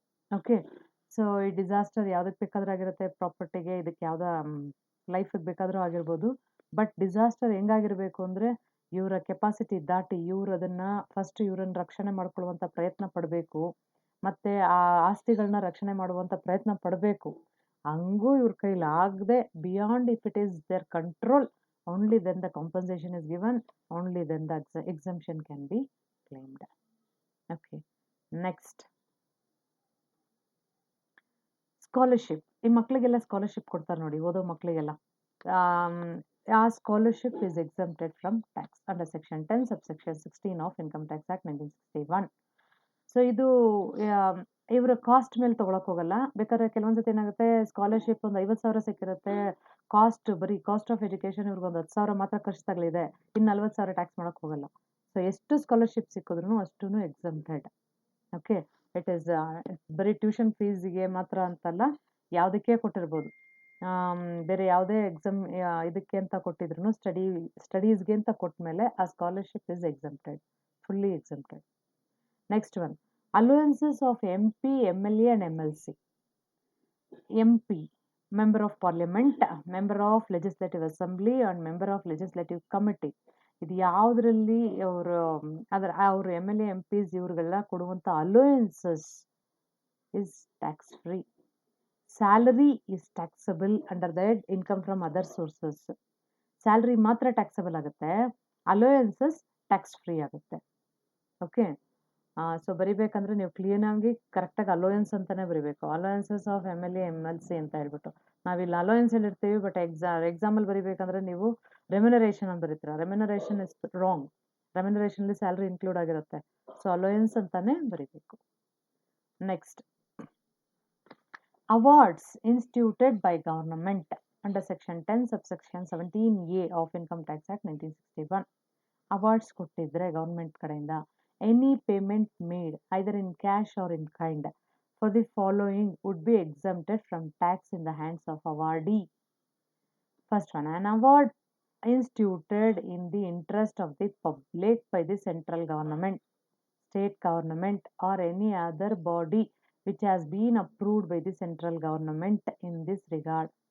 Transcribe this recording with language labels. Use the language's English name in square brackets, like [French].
[Kannada] Okay, so ಈ disaster ಯಾವುದಕ್ಕೆ ಬೇಕಾದ್ರೂ ಆಗಿರುತ್ತೆ, ಪ್ರಾಪರ್ಟಿಗೆ, ಇದಕ್ಕೆ ಯಾವುದೋ ಲೈಫಿಗೆ ಬೇಕಾದರೂ ಆಗಿರ್ಬೋದು. ಬಟ್ ಡಿಸಾಸ್ಟರ್ ಹೆಂಗಾಗಿರಬೇಕು ಅಂದರೆ ಇವರ ಕೆಪಾಸಿಟಿ ದಾಟಿ ಇವ್ರು ಅದನ್ನು ಇವರನ್ನು ರಕ್ಷಣೆ ಮಾಡ್ಕೊಳ್ಳುವಂಥ ಪ್ರಯತ್ನ ಪಡಬೇಕು, ಮತ್ತು ಆ ಆಸ್ತಿಗಳನ್ನ ರಕ್ಷಣೆ ಮಾಡುವಂಥ ಪ್ರಯತ್ನ ಪಡಬೇಕು. ಹಂಗೂ ಇವ್ರ ಕೈಲಾಗದೆ [English] Beyond if it is their control, only then the compensation is given, only then the exemption can be claimed. Okay, next, scholarship. [Kannada] ಈ ಮಕ್ಕಳಿಗೆಲ್ಲ ಸ್ಕಾಲರ್ಶಿಪ್ ಕೊಡ್ತಾರೆ ನೋಡಿ, ಓದೋ ಮಕ್ಕಳಿಗೆಲ್ಲ. [English] ಆ scholarship is exempted from tax under section 10 subsection 16 of income tax act 1961. [Kannada] So ಇದು ಇವರ cost ಮೇಲೆ ತೊಗೊಳಕ್ ಹೋಗಲ್ಲ. ಬೇಕಾದ್ರೆ ಕೆಲವೊಂದ್ಸತಿ ಏನಾಗುತ್ತೆ, ಸ್ಕಾಲರ್ಶಿಪ್ ಒಂದು 50,000 ಸಿಕ್ಕಿರುತ್ತೆ, ಬರೀ ಕಾಸ್ಟ್ ಆಫ್ ಎಜುಕೇಷನ್ ಇವ್ರಿಗೆ ಒಂದು 10,000 ಮಾತ್ರ ಖರ್ಚು ತಗಲಿದೆ, ಇನ್ನು 40,000 ಟ್ಯಾಕ್ಸ್ ಮಾಡಕ್ ಹೋಗಲ್ಲ. ಸೊ ಎಷ್ಟು ಸ್ಕಾಲರ್ಶಿಪ್ ಸಿಕ್ಕಿದ್ರು ಅಷ್ಟೂ ಎಕ್ಸಮ್ಟೆಡ್. ಓಕೆ, ಇಟ್ ಈಸ್ ಬರೀ ಟ್ಯೂಷನ್ ಫೀಸ್ಗೆ ಮಾತ್ರ ಅಂತಲ್ಲ, ಯಾವುದಕ್ಕೆ ಕೊಟ್ಟಿರ್ಬೋದು, ಬೇರೆ ಯಾವುದೇ ಇದಕ್ಕೆ ಅಂತ ಕೊಟ್ಟಿದ್ರು ಸ್ಟಡೀಸ್ಗೆ ಅಂತ ಕೊಟ್ಟ ಮೇಲೆ ಆ scholarship is exempted, fully exempted. [English] Next one, allowances of MP, MLA and MLC. MP, member of parliament, member of legislative assembly and member of legislative committee. [Kannada] ಇದು ಯಾವುದರಲ್ಲಿ ಅವರು MLA MPs ಇವ್ರಿಗೆಲ್ಲ ಕೊಡುವಂಥ allowances is tax free. [English] Salary is taxable under that income from other sources. [Kannada] Salary ಮಾತ್ರ taxable ಆಗುತ್ತೆ, allowances tax free ಆಗುತ್ತೆ. Okay, so ಬರಿಬೇಕಂದ್ರೆ ನೀವು ಕ್ಲೀನಾಗಿ ಕರೆಕ್ಟಾಗಿ ಅಲೋಯನ್ಸ್ ಅಂತಾನೆ ಬರಿಬೇಕು. ಅಲೋಯನ್ಸಸ್ ಆಫ್ MLA MLC ಅಂತ ಹೇಳ್ಬಿಟ್ಟು ನಾವಿಲ್ಲಿ ಅಲೋಯನ್ಸ್ ಹೇಳಿರ್ತೀವಿ, ಬಟ್ ಎಕ್ಸಾಮಲ್ಲಿ ಬರಿಬೇಕಂದ್ರೆ ನೀವು ರೆಮ್ಯುನರೇಷನ್ ಅಂತ ಬರೀತೀರ. Remuneration is wrong, ರೆಮ್ಯುನರೇಷನ್ಲಿ salary include ಆಗಿರುತ್ತೆ. [English] so allowance [Kannada] ಅಂತಾನೆ ಬರಿಬೇಕು. [English] Next, awards instituted by government under section 10 subsection 17A of income tax act 1961. [Kannada] Awards ಕೊಟ್ಟಿದ್ರೆ ಗವರ್ಮೆಂಟ್ ಕಡೆಯಿಂದ, [English] any payment made either in cash or in kind for the following would be exempted from tax in the hands of awardee. First one, an award instituted in the interest of the public by the central government, state government or any other body which has been approved by the central government in this regard.